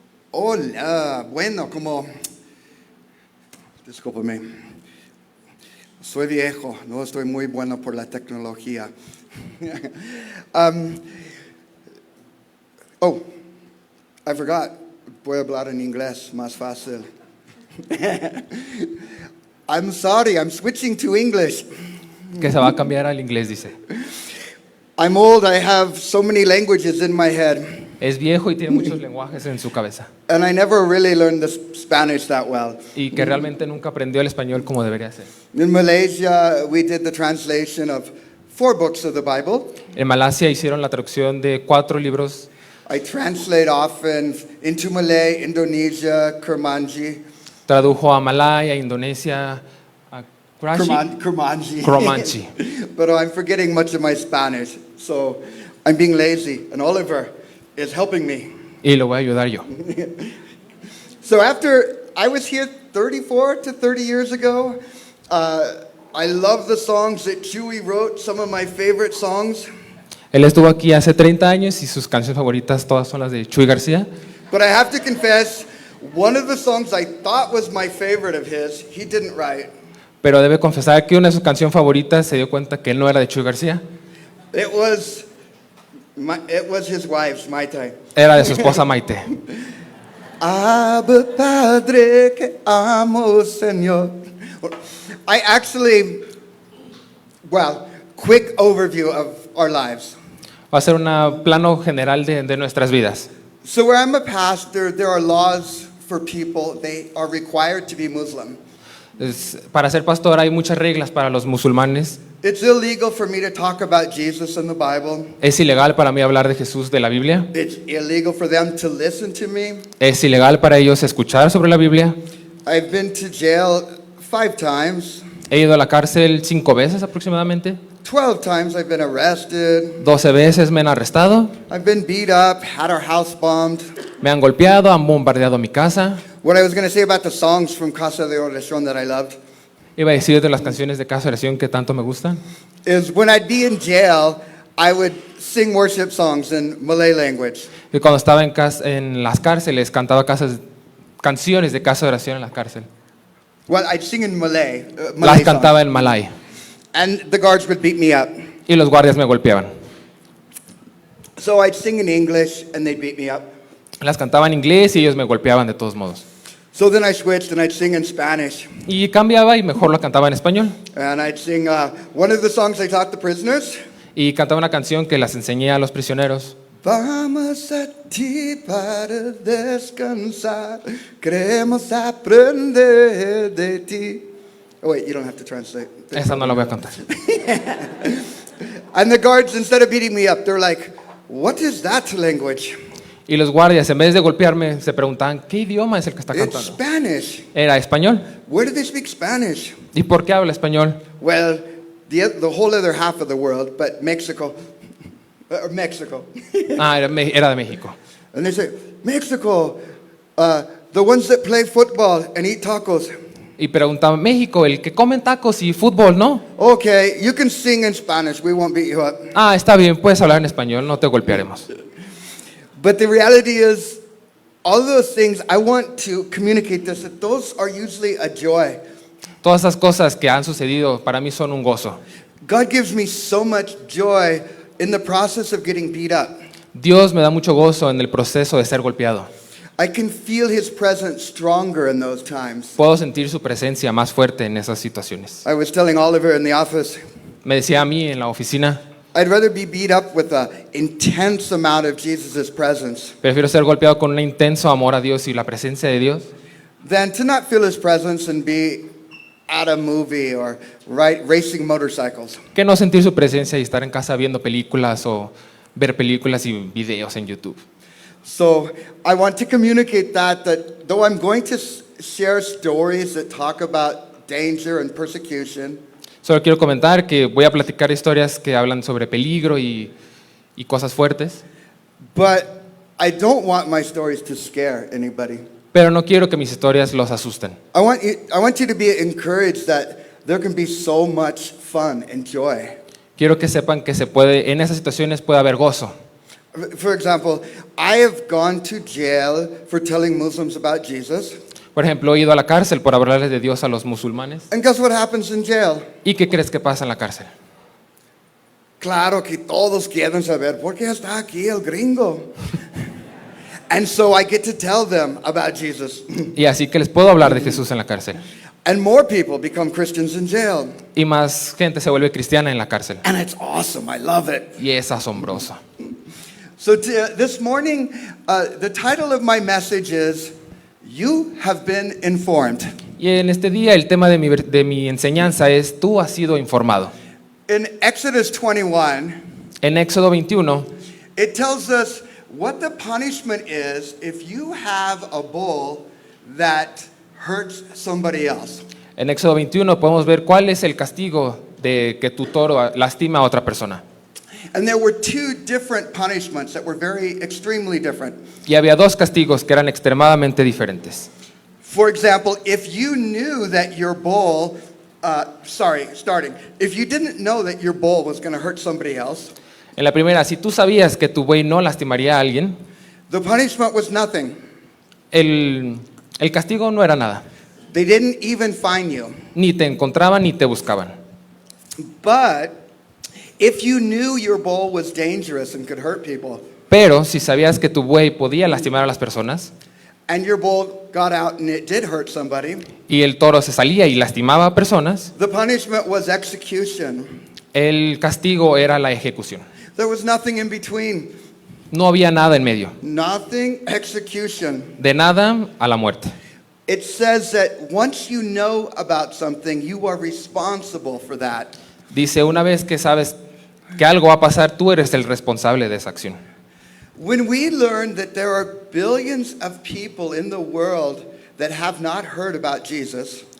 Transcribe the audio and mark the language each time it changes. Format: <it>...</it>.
<es>Hola. Bueno, discúlpame. Soy viejo. No estoy muy bueno por la tecnología.</es> <en>I forgot.</en> <es>Voy a hablar en inglés, más fácil.</es> <en>I'm sorry, I'm switching to English.</en> <es>Que se va a cambiar al inglés, dice.</es> <en>I'm old, I have so many languages in my head.</en> <es>Es viejo y tiene muchos lenguajes en su cabeza.</es> <en>And I never really learned the Spanish that well.</en> <es>Y que realmente nunca aprendió el español como debería ser.</es> <en>In Malaysia, we did the translation of 4 books of the Bible.</en> <es>En Malasia hicieron la traducción de 4 libros.</es> <en>I translate often into Malay, Indonesia, Kurmanji.</en> <es>Tradujo a Malaya, Indonesia, a Kurmanji. Kurmanji.</es> <en>But I'm forgetting much of my Spanish, so I'm being lazy, and Oliver is helping me.</en> <es>Y lo voy a ayudar yo.</es> <en>So after I was here 34 to 30 years ago, I love the songs that Chewy wrote, some of my favorite songs.</en> <es>Él estuvo aquí hace 30 años y sus canciones favoritas todas son las de Chuy García.</es> <en>But I have to confess, one of the songs I thought was my favorite of his, he didn't write.</en> <es>Pero debe confesar que una de sus canciones favoritas se dio cuenta que no era de Chuy García.</es> <en>It was his wife's, Maite.</en> <es>Era de su esposa Maite. Abba Padre, que amo, Señor.</es> <en>I actually, quick overview of our lives.</en> <es>Va a ser un plano general de nuestras vidas.</es> <en>So where I'm a pastor, there are laws for people. They are required to be Muslim.</en> <es>Para ser pastor hay muchas reglas para los musulmanes.</es> <en>It's illegal for me to talk about Jesus in the Bible.</en> <es>Es ilegal para mí hablar de Jesús de la Biblia.</es> <en>It's illegal for them to listen to me.</en> <es>Es ilegal para ellos escuchar sobre la Biblia.</es> <en>I've been to jail 5 times.</en> <es>He ido a la cárcel 5 veces aproximadamente.</es> <en>12 times I've been arrested.</en> <es>12 veces me han arrestado.</es> <en>I've been beat up, had our house bombed.</en> <es>Me han golpeado, han bombardeado mi casa.</es> <en>What I was going to say about the songs from Casa de Oración that I loved</en> <es>Iba a decir de las canciones de Casa de Oración que tanto me gustan.</es> <en>is when I'd be in jail, I would sing worship songs in Malay language.</en> <es>Y cuando estaba en las cárceles cantaba canciones de Casa de Oración en la cárcel.</es> <en>Well, I'd sing in Malay</en> <es>Las</es> <en>songs.</en> <es>cantaba en malay.</es> <en>And the guards would beat me up.</en> <es>Y los guardias me golpeaban.</es> <en>So I'd sing in English and they'd beat me up.</en> <es>Las cantaba en inglés y ellos me golpeaban de todos modos.</es> <en>So then I switched and I'd sing in Spanish.</en> <es>Y cambiaba y mejor la cantaba en español.</es> <en>And I'd sing one of the songs I taught the prisoners.</en> <es>Y cantaba una canción que las enseñé a los prisioneros. Vamos a ti para descansar, queremos aprender de ti.</es> <en>Oh wait, you don't have to translate.</en> <es>Esa no la voy a cantar.</es> <en>And the guards, instead of beating me up, they're like, what is that language?</en> <es>Y los guardias, en vez de golpearme, se preguntaban, ¿qué idioma es el que está</es> <en>It's</en> <es>cantando?</es> <en>Spanish.</en> <es>Era español.</es> <en>Where do they speak Spanish?</en> <es>¿Y por qué habla español?</es> <en>Well, the whole other half of the world, but Mexico. Mexico.</en> <es>Era de México.</es> <en>And they say, Mexico, the ones that play football and eat tacos.</en> <es>Y preguntaban, México, el que comen tacos y fútbol, ¿no?</es> <en>Okay, you can sing in Spanish. We won't beat you up.</en> <es>Está bien, puedes hablar en español, no te golpearemos.</es> <en>But the reality is, all those things, I want to communicate this, that those are usually a joy.</en> <es>Todas esas cosas que han sucedido para mí son un gozo.</es> <en>God gives me so much joy in the process of getting beat up.</en> <es>Dios me da mucho gozo en el proceso de ser golpeado.</es> <en>I can feel His presence stronger in those times.</en> <es>Puedo sentir su presencia más fuerte en esas situaciones.</es> <en>I was telling Oliver in the office,</en> <es>Me decía a mí en la oficina,</es> <en>I'd rather be beat up with an intense amount of Jesus' presence</en> <es>prefiero ser golpeado con un intenso amor a Dios y la presencia de Dios</es> <en>than to not feel His presence and be at a movie or racing motorcycles.</en> <es>que no sentir su presencia y estar en casa viendo películas o ver películas y videos en YouTube.</es> <en>So I want to communicate that though I'm going to share stories that talk about danger and persecution,</en> <es>Solo quiero comentar que voy a platicar historias que hablan sobre peligro y cosas fuertes,</es> <en>but I don't want my stories to scare anybody.</en> <es>pero no quiero que mis historias los asusten.</es> <en>I want you to be encouraged that there can be so much fun and joy.</en> <es>Quiero que sepan que en esas situaciones puede haber gozo.</es> <en>For example, I have gone to jail for telling Muslims about Jesus.</en> <es>Por ejemplo, he ido a la cárcel por hablarles de Dios a los musulmanes.</es> <en>And guess what happens in jail?</en> <es>¿Y qué crees que pasa en la cárcel? Claro que todos quieren saber por qué está aquí el gringo.</es> <en>And so I get to tell them about Jesus.</en> <es>Y así que les puedo hablar de Jesús en la cárcel.</es> <en>And more people become Christians in jail.</en> <es>Y más gente se vuelve cristiana en la cárcel.</es> <en>And it's awesome. I love it.</en> <es>Y es asombroso.</es> <en>So this morning, the title of my message is, You Have Been Informed.</en> <es>Y en este día el tema de mi enseñanza es tú has sido informado.</es> <en>In Exodus 21,</en> <es>En Éxodo 21</es> <en>it tells us what the punishment is if you have a bull that hurts somebody else.</en> <es>En Éxodo 21 podemos ver cuál es el castigo de que tu toro lastima a otra persona.</es> <en>And there were two different punishments that were extremely different.</en> <es>Y había dos castigos que eran extremadamente diferentes.</es> <en>For example, if you knew that your bull, if you didn't know that your bull was going to hurt somebody else,</en> <es>En la primera, si tú sabías que tu buey no lastimaría a alguien,</es> <en>the punishment was nothing.</en> <es>el castigo no era nada.</es> <en>They didn't even find you.</en> <es>Ni te encontraban ni te buscaban.</es> <en>But if you knew your bull was dangerous and could hurt people,</en> <es>Pero si sabías que tu buey podía lastimar a las personas</es> <en>and your bull got out and it did hurt somebody,</en> <es>y el toro se salía y lastimaba a personas,</es> <en>the punishment was execution.</en> <es>el castigo era la ejecución.</es> <en>There was nothing in between.</en> <es>No había nada en medio.</es> <en>Nothing, execution.</en> <es>De nada a la muerte.</es> <en>It says that once you know about something, you are responsible for that.</en> <es>Dice, una vez que sabes que algo va a pasar, tú eres el responsable de esa acción.</es> <en>When we learn that there are billions of people in the world that have not heard about Jesus,</en>